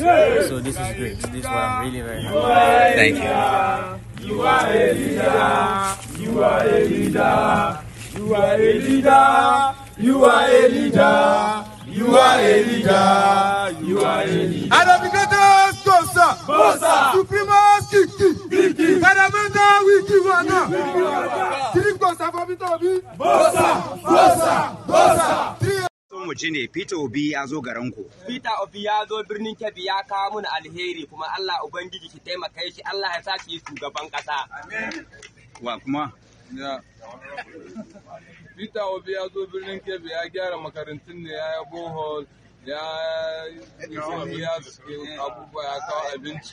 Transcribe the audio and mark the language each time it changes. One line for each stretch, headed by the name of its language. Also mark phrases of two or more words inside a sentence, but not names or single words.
English: So this is great. This is why I'm really very happy. Thank you. You are a leader. You are a leader. You are a leader. You are a leader. You are a leader. You are a leader. Educators, Bossa. Supremos, Kiki. Kadamanda, Wikiwana. Three Bossa for Bitobi. Bossa.
Hausa: Mu ji ne Peter Obi ya zo garin ku. Peter Obi ya zo birnin Kebbi ya kawo mana alheri, kuma Allah ubangiji ki taimaka shi, Allah ya sa shi shugaban kasa. Amen. Wa kuma Peter Obi ya zo birnin Kebbi ya gyara makarantun ne, ya yi bohol, ya abubuwa, ya kawo abinci.